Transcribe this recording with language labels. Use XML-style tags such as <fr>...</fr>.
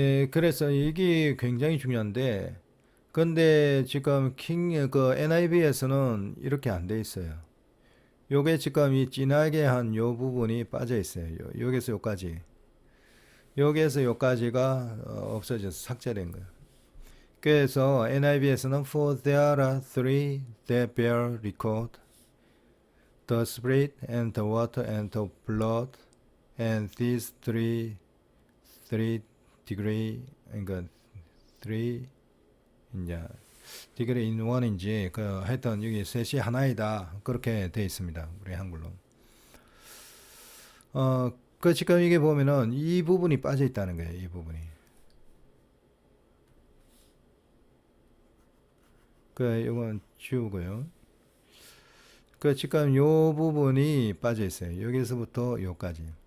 <ko>그래서 이게 굉장히 중요한데 근데 지금 그 NIV에서는 이렇게 안 돼 있어요. 요게 지금 이 진하게 한 요 부분이 빠져 있어요. 여기서 요까지. 여기에서 여기까지가 없어져서 삭제된 거예요. 그래서 NIV에서는</ko> <en>For there are three that bear record, the spirit and the water and the blood, and these three degree, 그러니까 three 이제 degree in one인지</en> <ko>하여튼 여기 셋이 하나이다 그렇게 돼 있습니다. 우리 한글로. 지금 이게 보면은 이 부분이 빠져 있다는 거예요. 이 부분이. 이건 지우고요. 지금 요 부분이 빠져 있어요. 여기서부터 요까지.</ko>